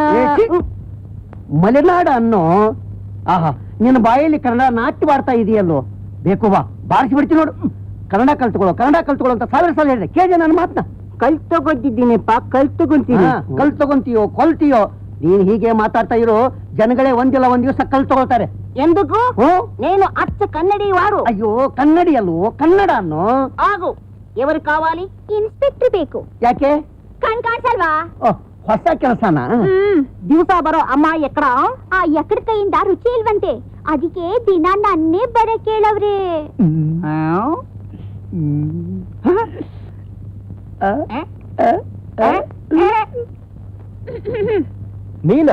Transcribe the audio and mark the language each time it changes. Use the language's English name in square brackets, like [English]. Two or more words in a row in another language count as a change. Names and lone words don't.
[Kannada] ಮಲೆನಾಡ ಅನ್ನೋ, ಆಹಾ, ನಿನ್ನ ಬಾಯಲ್ಲಿ ಕನ್ನಡ ನಾಟ್ಯವಾಡ್ತಾ ಇದೆಯಲ್ಲೋ. ಬೇಕು ಬಾ, ಬಾರಿಸಿ ಬಿಡ್ತೀನಿ ನೋಡು. ಕನ್ನಡ ಕಲ್ತ್ಕೊಳ್ಳೋ ಅಂತ ಸಾವಿರ ಸಲ ಹೇಳಿದೆ, ಕೇಳಿ ನನ್ನ ಮಾತನ್ನ. ಕಲ್ ತಗೊಂಡಿದ್ದೀನಿಪ್ಪ, ಕಲ್ ತಗೊಂತೀನಿ. ಕಲ್ ತಗೊಂತೀಯೋ ಕೊಲ್ತೀಯೋ, ನೀನ್ ಹೀಗೆ ಮಾತಾಡ್ತಾ ಇರೋ ಜನಗಳೇ ಒಂದಿಲ್ಲ ಒಂದ್ ದಿವಸ ಕಲ್ ತಗೊಳ್ತಾರೆ. ಎಂದಕ್ಕೂ ಹ್ಮ್? [Telugu] నేను అచ్చ కన్నడి వాడు. [Kannada] ಅಯ್ಯೋ, ಕನ್ನಡಿ ಅಲ್ಲೋ, ಕನ್ನಡ ಅನ್ನೋ. [Telugu] ఆగు, ఎవరు కావాలి? [Kannada] ಇನ್ಸ್ಪೆಕ್ಟರ್ ಬೇಕು. ಯಾಕೆ? ಕಣ್ ಕಾಣಿಸಲ್ವಾ? ಹೊಸ ಕೆಲಸನಾ? ದಿವಸ ಬರೋ [Telugu] అమ్మాయి ఎక్కడ? [Kannada] ಆ ಎಕ್ಕಡ ಕೈಯಿಂದ ರುಚಿ ಇಲ್ವಂತೆ, ಅದಕ್ಕೆ ದಿನ ನನ್ನೇ ಬರ ಕೇಳವ್ರೆ. ನೀನಾ?